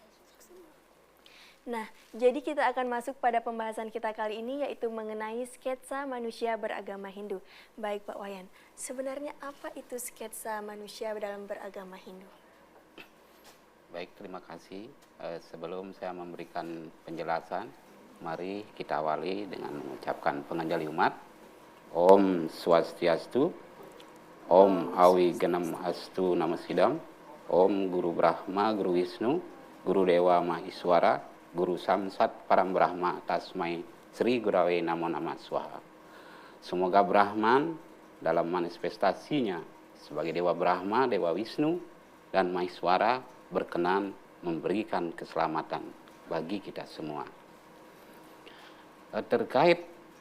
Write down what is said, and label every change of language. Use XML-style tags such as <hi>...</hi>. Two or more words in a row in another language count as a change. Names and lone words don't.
<id>Nah, jadi kita akan masuk pada pembahasan kita kali ini yaitu mengenai sketsa manusia beragama Hindu. Baik Pak Wayan, sebenarnya apa itu sketsa manusia dalam beragama Hindu? Baik, terima kasih. Sebelum saya memberikan penjelasan, mari kita awali dengan mengucapkan penganjali umat.</id> <sa>Om Swastiastu. Om Awigenam Astu Namasidam. Om Guru Brahma, Guru Wisnu, Guru Dewa Maheswara, Guru Samsat Param Brahma Tasmai Sri Gurawe Namo Namah Swaha.</sa> <id>Semoga Brahman dalam manifestasinya sebagai Dewa Brahma, Dewa Wisnu, dan Maheswara berkenan memberikan keselamatan bagi kita semua.</id>